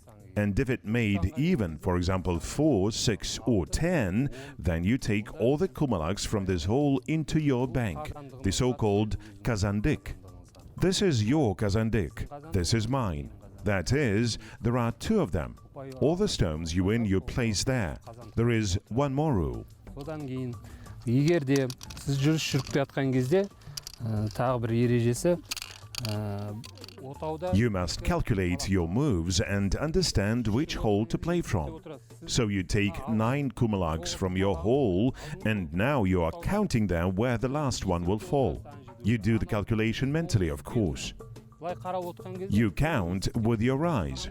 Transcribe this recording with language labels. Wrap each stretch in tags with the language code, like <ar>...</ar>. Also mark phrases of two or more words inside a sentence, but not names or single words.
<en>And if it made even, for example, 4, 6, or 10, then you take all the kumalaks from this hole into your bank, the so-called kazandik. This is your kazandik. This is mine. That is, there are 2 of them. All the stones you win, you place there. There is one more rule.</en> <kk>Содан кейін егер де сіз жүріс жүріп жатқан кезде тағы бір ережесі отауда</kk> <en>You must calculate your moves and understand which hole to play from. So you take 9 kumalaks from your hole, and now you are counting them where the last one will fall. You do the calculation mentally, of course. You count with your eyes.</en>